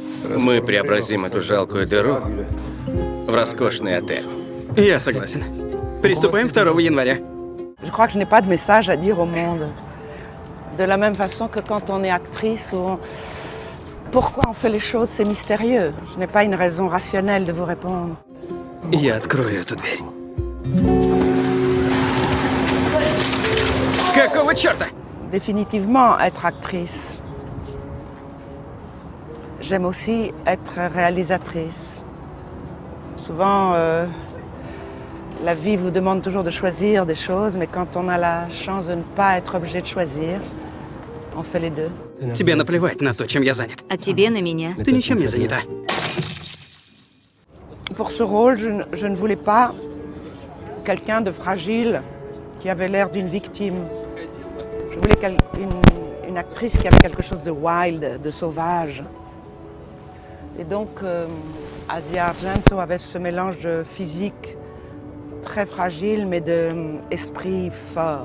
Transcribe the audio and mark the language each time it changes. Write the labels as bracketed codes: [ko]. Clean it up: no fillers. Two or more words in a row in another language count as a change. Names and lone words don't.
[ru] Мы преобразим эту жалкую дыру в роскошный отель. Я согласен. Приступаем 2 января. [fr] Je crois que je n'ai pas de message à dire au monde. De la même façon que quand on est actrice, pourquoi on fait les choses, c'est mystérieux. Je n'ai pas une raison rationnelle de vous répondre. [ru] Я открою эту дверь. Какого черта? [fr] Définitivement être actrice. J'aime aussi être réalisatrice. Souvent, la vie vous demande toujours de choisir des choses, mais quand on a la chance de ne pas être obligé de choisir, on fait les deux. [ru] Тебе наплевать на то, чем я занят. А тебе на меня. Ты ничем не занята. [fr] Pour ce rôle, je ne voulais pas quelqu'un de fragile qui avait l'air d'une victime. Je voulais une actrice qui avait quelque chose de wild, de sauvage. Et donc, Asia Argento avait ce mélange de physique très fragile, mais d'esprit fort.